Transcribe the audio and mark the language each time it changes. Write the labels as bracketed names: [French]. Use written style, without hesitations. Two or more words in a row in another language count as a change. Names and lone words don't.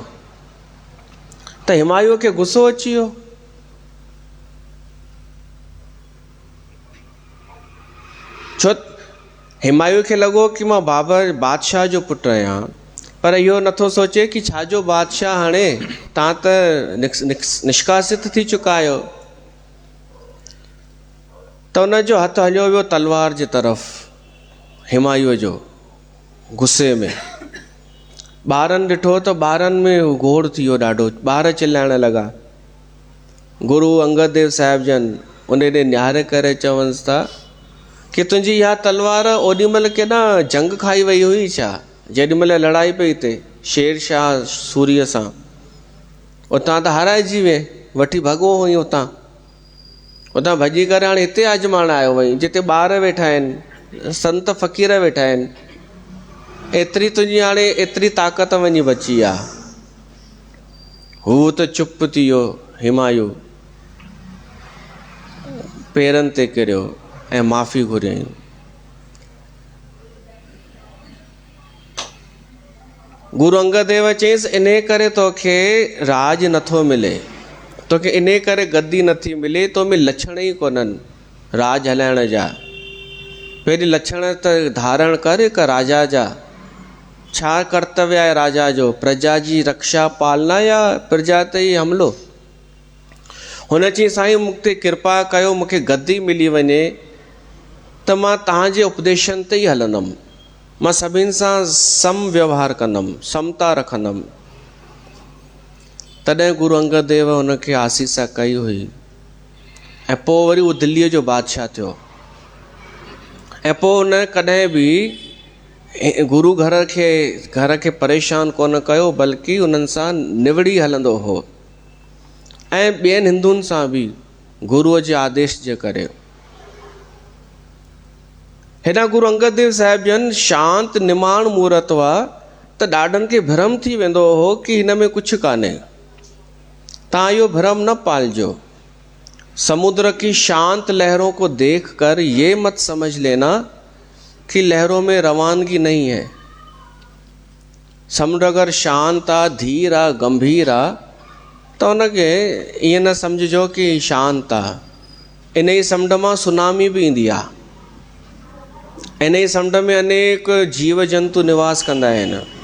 [Sindhi] त हिमायूअ खे गुस्सो अची वियो छो हिमायू खे लॻो कि मां बादशाह जो पुटु आहियां, पर इहो नथो सोचे कि छाजो बादशाह, हाणे तव्हां त निष्कासित थी चुका आहियो। त उनजो हथु हलियो वियो तलवार जे तरफ़, हिमायूअ जो, गुस्से में। ॿारनि ॾिठो त ॿारनि में घोड़ थी वियो ॾाढो, ॿार चिल्लाइण लॻा। गुरु अंगद देव साहिब जन उन ॾे निहारे करे चवनिसि था कि तुंहिंजी इहा तलवार ओॾीमहिल केॾा जंग खाई वई हुई छा, जेॾीमहिल लड़ाई पई थिए शेर शाह सूरीअ सां, उतां त हाराइजी वे, वठी भॻो हुई उतां भॼी करे हाणे हिते आजमाइण आयो वई, जिते ॿार वेठा आहिनि, संत फ़क़ीर वेठा आहिनि, एतिरी तुंहिंजी हाणे एतिरी ताक़त वञी बची आहे। हू त चुप थी वियो हिमायू, पेरनि ते किरियो ऐं माफ़ी घुरियईं। गुरु अंगद देव चयईंसि, इन करे तोखे राज नथो मिले, तोखे इन करे गद्दी नथी मिले, तो में लक्षण ई कोन्हनि राज हलाइण जा। पहिरीं लक्षण त धारण कर हिकु राजा जा। छा कर्तव्य आहे राजा जो? प्रजा जी रक्षा पालना या प्रजा ते ई हमिलो? हुन चई, साईं मूंखे कृपा कयो, मूंखे गद्दी मिली वञे त मां तव्हांजे उपदेशनि ते ई हलंदुमि, मां सभिनि सां सम व्यवहार कंदुमि, समता रखंदुमि। तॾहिं गुरु अंगद देव हुनखे आसीसा कई हुई ऐं पोइ वरी उहो दिल्लीअ जो बादशाह थियो। ऐं पोइ हुन कॾहिं बि गुरु घर खे परेशान कोन कयो, बल्कि उन्हनि सां निवड़ी हलंदो हो ऐं ॿियनि हिंदुनि सां बि गुरुअ जे आदेश जे करे। हेॾा गुरु अंगद देव साहिब जन शांत निमाण मूर्त हुआ त ॾाढनि खे भ्रम थी वेंदो हो कि हिन में कुझु कान्हे। तव्हां इहो भ्रम न पालजो। [Hindi] समुद्र की शांत लहरों को देखकर ये मत समझ लेना कि लहरों में रवानगी नहीं है। [Sindhi] समुंड अगरि शांत आहे, धीर आहे, गंभीर आहे, त हुनखे ईअं न सम्झिजो कि शांत आहे। इन ई समुंड मां सुनामी बि ईंदी आहे। इन ई समुंड में अनेक जीव जंतु निवास कंदा आहिनि।